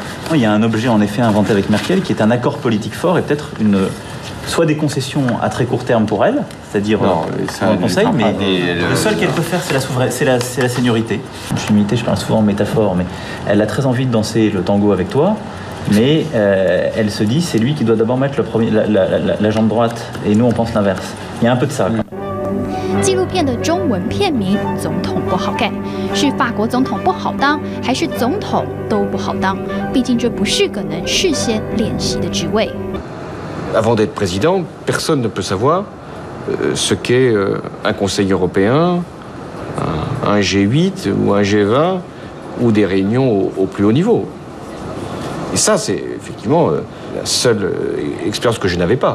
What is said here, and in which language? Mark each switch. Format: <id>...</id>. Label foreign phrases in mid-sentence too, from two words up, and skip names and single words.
<fr>Il y a un objet en effet inventé avec Merkel qui est un accord politique fort et peut-être soit des concessions à très court terme pour elle, c'est-à-dire un conseil, mais le seul qu'elle peut faire, c'est la seniorité. Je suis limité, je parle souvent en métaphore, mais elle a très envie de danser le tango avec toi, mais elle se dit c'est lui qui doit d'abord mettre la jambe droite, et nous on pense l'inverse. Il y a un peu de ça.</fr> <zh>纪录片的中文片名《总统不好干》，是法国总统不好当，还是总统都不好当？毕竟这不是个能事先练习的职位。</zh> <fr>Avant d'être président, personne ne peut savoir ce qu'est un Conseil européen, un G8 ou un G20 ou des réunions au plus haut niveau. Et ça, c'est effectivement la seule expérience que je n'avais pas.</fr>